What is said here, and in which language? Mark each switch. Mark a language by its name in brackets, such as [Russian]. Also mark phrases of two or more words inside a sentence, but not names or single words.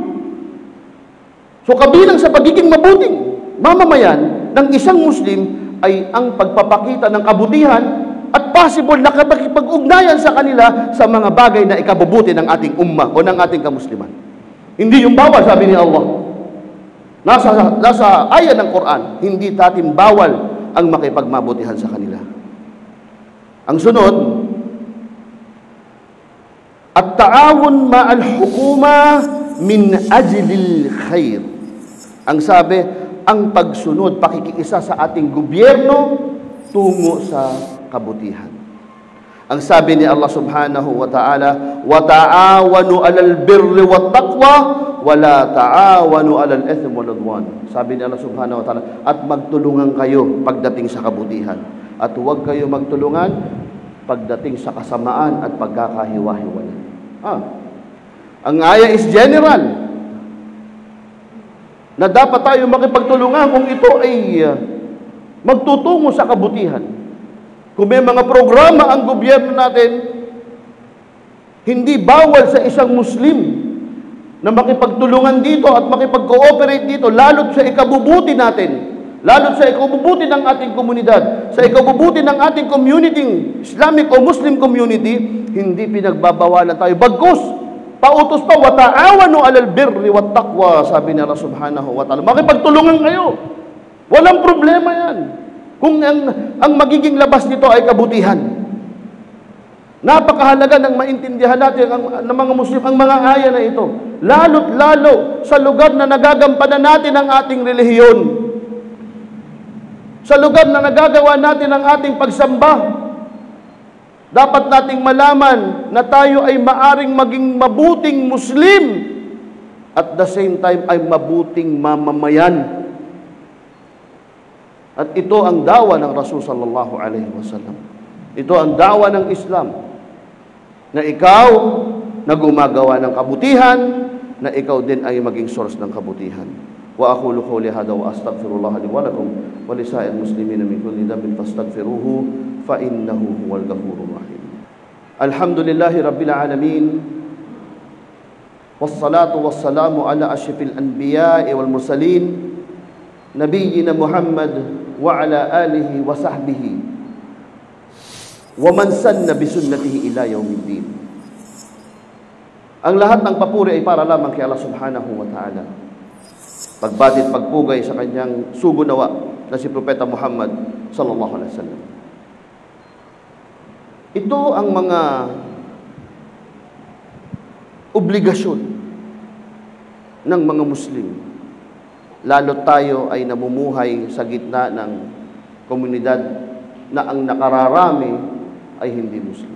[Filipino] So kabilang sa pagiging mabuting mamamayan ng isang Muslim ay ang pagpapakita ng kabutihan at possible na kapag-ugnayan sa kanila sa mga bagay na ikabubuti ng ating ummah o ng ating kamusliman. Hindi yung bawal, sabi ni Allah. Nasa ayat ng Quran, hindi natin bawal ang makipagmabutihan sa kanila. Ang sunod, [Arabic] التعاون مع الحكومة من أجل الخير. [Filipino] Ang sabi, ang pagsunod, pakikiisa sa ating gobyerno tungo sa kabutihan. Ang sabi ni [Arabic] الله سبحانه وتعالى وتعاونوا على البر والتقوى ولا تعاونوا على الإثم والعدوان. [Filipino] Sabi ni Allah [Arabic] سبحانه وتعالى, [Filipino] at magtulungan kayo pagdating sa kabutihan. At huwag kayo magtulungan pagdating sa kasamaan at pagkakahiwa-hiwalay. Ang aya is general na dapat tayo makipagtulungan kung ito ay magtutungo sa kabutihan. Kung may mga programa ang gobyerno natin, hindi bawal sa isang Muslim na makipagtulungan dito at makipag-cooperate dito, lalo't sa ikabubuti natin. Lalo sa ikabubuti ng ating komunidad, sa ikabubuti ng ating community, Islamic o [English] Muslim community, [Filipino] hindi pinagbabawalan tayo. Bagkus, pautos pa, [Arabic] وتعاونوا على البر والتقوى, [Filipino] sabi ni [Arabic] الله سبحانه وتعالى. [Filipino] Makipagtulungan kayo. Walang problema yan. Kung ang magiging labas nito ay kabutihan. Napakahalaga ng maintindihan natin ng mga Muslim ang mga aya na ito. Lalo't lalo sa lugar na nagagampanan natin ang ating relihiyon. Sa lugar na nagagawa natin ang ating pagsamba, dapat nating malaman na tayo ay maaring maging mabuting Muslim [English] at the same time [Filipino] ay mabuting mamamayan. At ito ang dawa ng Rasul [Arabic] صلى الله عليه وسلم. [Filipino] Ito ang dawa ng Islam, na ikaw na gumagawa ng kabutihan, na ikaw din ay maging source ng kabutihan. [Arabic] وأقول قولي هذا وأستغفر الله لي ولكم ولسائر المسلمين من كل ذنب فاستغفروه إنه هو الغفور الرحيم. الحمد لله رب العالمين والصلاة والسلام على أشرف الأنبياء والمرسلين نبينا محمد وعلى آله وصحبه ومن استن بسنته إلى يوم الدين. [Filipino] Ang lahat ng papuri ay para lamang kay Allah [Arabic] سبحانه وتعالى. [Filipino] Pagbatit pagpugay sa kanyang sugunawa na si Propeta Muhammad [Arabic] صلى الله عليه وسلم. [Filipino] Ito ang mga obligasyon ng mga Muslim. Lalo tayo ay namumuhay sa gitna ng komunidad na ang nakararami ay hindi Muslim.